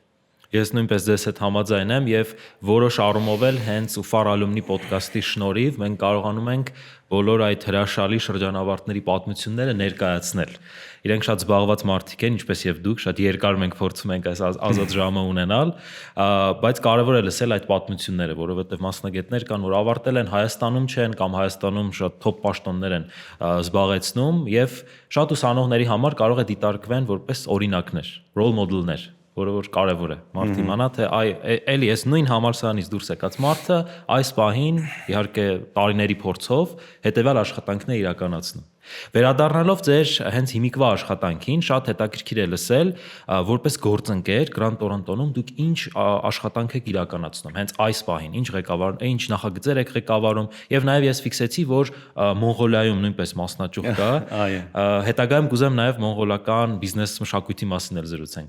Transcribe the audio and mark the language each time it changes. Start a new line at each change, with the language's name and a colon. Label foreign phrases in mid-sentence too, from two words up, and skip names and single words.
Armenian: Ես նույնպես ձեզ հետ համաձայն եմ եւ որոշ առումով էլ հենց UFAR Alumni podcast-ի շնորհիվ մենք կարողանում ենք բոլոր այդ հրաշալի շրջանավարտների պատմությունները ներկայացնել։ Իրենք շատ զբաղված մարդիկ են, ինչպես եւ դուք, շատ երկար մենք փորձում ենք այս ազատ ժամը ունենալ, բայց կարեւոր է լսել այդ պատմությունները, որովհետեւ մասնագետներ կան, որ ավարտել են Հայաստանում չեն կամ Հայաստանում շատ top պաշտոններ են զբաղեցնում եւ շատ ուսանողների համար կարող է դիտարկվեն որպես օրինակներ,
English: role model-
Armenian: ներ, որը որ կարևոր է մարդ իմանա, թե էլի այս նույն համալսարանից դուրս եկած մարդը այս պահին իհարկե տարիների փորձով հետեւյալ աշխատանքն է իրականացնում։ Վերադառնալով ձեր հենց հիմիկվա աշխատանքին, շատ հետաքրքիր է լսել, որպես գործընկեր Grant Thornton-ում դուք ինչ աշխատանք եք իրականացնում, հենց այս պահին, ինչ նախագծեր եք ղեկավարում, եւ նաեւ ես ֆիքսեցի, որ Մոնղոլիայում նույնպես մասնաճյուղ կա։ Հետագայում կուզեմ նաեւ մոնղոլական բիզնես մշակույթի մասին էլ զրուցենք։